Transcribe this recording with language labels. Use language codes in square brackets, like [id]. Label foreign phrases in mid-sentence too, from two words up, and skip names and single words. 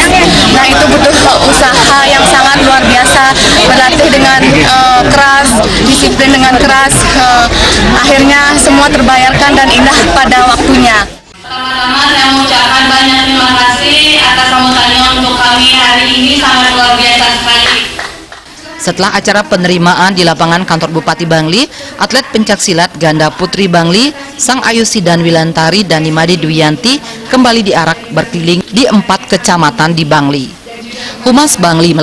[id] Nah, itu butuh usaha yang sangat luar biasa, berlatih dengan keras, disiplin dengan keras. Akhirnya semua terbayarkan dan indah pada waktunya. Pertama-tama saya mengucapkan banyak terima kasih atas sambutannya untuk kami hari ini, sangat luar biasa sekali. Setelah acara penerimaan di lapangan kantor Bupati Bangli, atlet pencaksilat ganda putri Bangli, Sang Ayusidan Wilantari dan Nimade Dwi Yanti kembali diarak berkeliling di 4 kecamatan di Bangli. Humas Bangli